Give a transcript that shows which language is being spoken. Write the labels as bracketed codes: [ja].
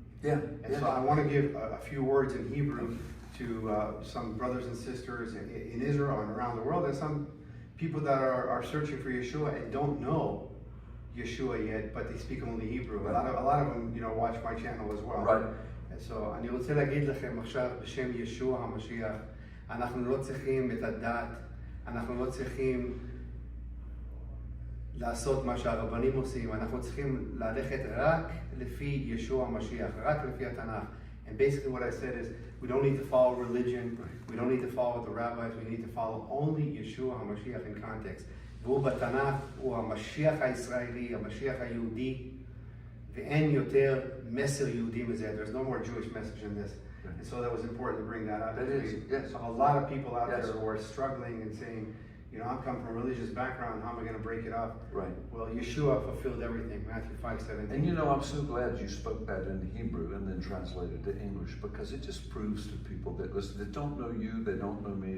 [en] Yeah. And so I want to give a few words in Hebrew to some brothers and sisters in Israel and around the world, and some people that are searching for Yeshua and don't know Yeshua yet, but they speak only Hebrew. A lot of them, watch my channel as well. Right. [he] So, אני רוצה להגיד לכם עכשיו בשם ישוע המשיח, אנחנו לא צריכים את הדת, אנחנו לא צריכים לעשות מה שהרבנים עושים, אנחנו צריכים ללכת רק לפי ישוע המשיח, רק לפי התנ"ך. [en] And basically what I said is, we don't need to follow religion, we don't need to follow the rabbis, we need to follow only Yeshua HaMashiach in context. [he] והוא בתנ"ך, הוא המשיח הישראלי, המשיח היהודי, ואין יותר מסר יהודי מזה. [en] There's no more Jewish message in this. And so that was important to bring that up. That is, yes. A lot of people out Yes. there who are struggling and saying, I'm coming from a religious background, how am I going to break it up? Right. Well, Yeshua fulfilled everything, Matthew 5:17. And I'm so glad you spoke that in Hebrew and then translated to English, because it just proves to people that listen, that don't know you, they don't know me.